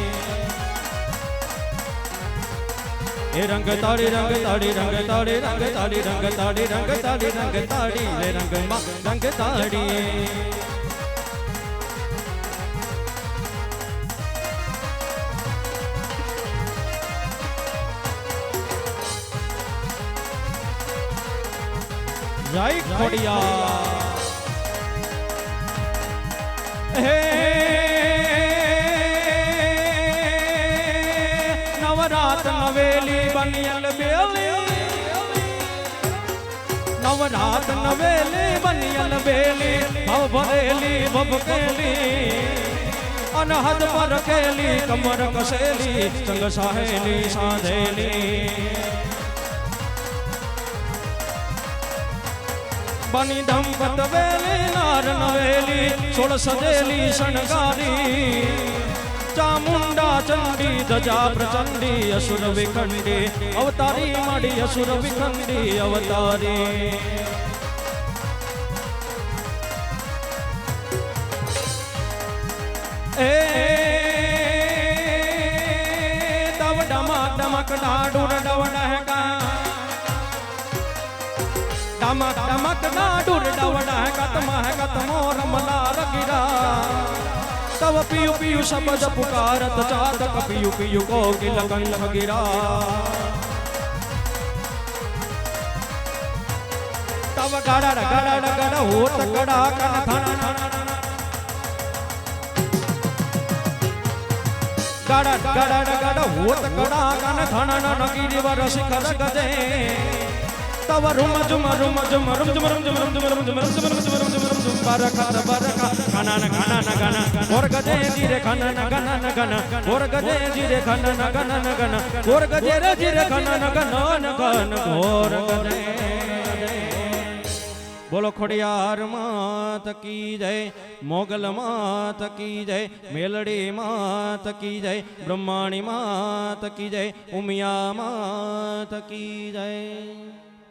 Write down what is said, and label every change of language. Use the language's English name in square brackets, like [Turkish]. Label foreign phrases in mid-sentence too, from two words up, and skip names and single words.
[Gujarati] એ રંગ તાળી રે રંગમાં રંગ તાળી જય ખોડિયા હે નવરાત નવેલી બનિયલ બેલી નવરાત નવેલી બનિયલ બેલી ભવ ભરેલી ભભકેલી અનહદ પર ખેલી કમર કસેલી સંગ સહેલી સાધેલી બની દંપત વેલી નાર નવેલી સોળ સજેલી શણગારી ચામુંડા ચંડી ધ્વજા પ્રચંડી અસુર વિખંડી અવતારી મડી અસુર વિખંડી અવતારી मड़ी असुर विखंडी अवतारी એ તવ ડમક ડમક ડાડૂર ડવડહકા ડમક ડમક डाडूर डवडहका डमक डमक ડાડૂર ડવડહકા તમહકત મોર મલાર ગિરા તવ પિયુ પિયુ શબ્દ પુકારત ચાતક પિયુ પિયુ કોકિલ કંઠ ગિરા તવ ગડ ગડ ગડ હોત ગડા કન ધન ગડ ગડ ગડ હોત ગડા કન ધન ન ગિરિવર શિખર ગજે તવ રુમ ઝુમ રુમ ઝુમ રુમ ઝુમ રુમ ઝુમ રુમ ઝુમ રુમ ઝુમ રુમ ઝુમ રુમ ઝુમ રુમ ઝુમ રુમ ઝુમ બરખત બરખા ખનન ખનન ગન ઔર ગજે જિરે ખનન ગનન ગન ઔર ગજે જિરે ખનન ગનન ગન ઔર ગજે રે જિરે ખનન ગનન ગન ઔર ગજે जिरे खनन गनन गन और गजे जिरे खनन गनन गन और गजे रे जिरे खनन गनन गन और गजे [Hindi] बोलो खोडियार मात की जय मोगल मात की जय मेलड़ी मात की जय ब्रह्माणी मात की जय उमिया मात की जय।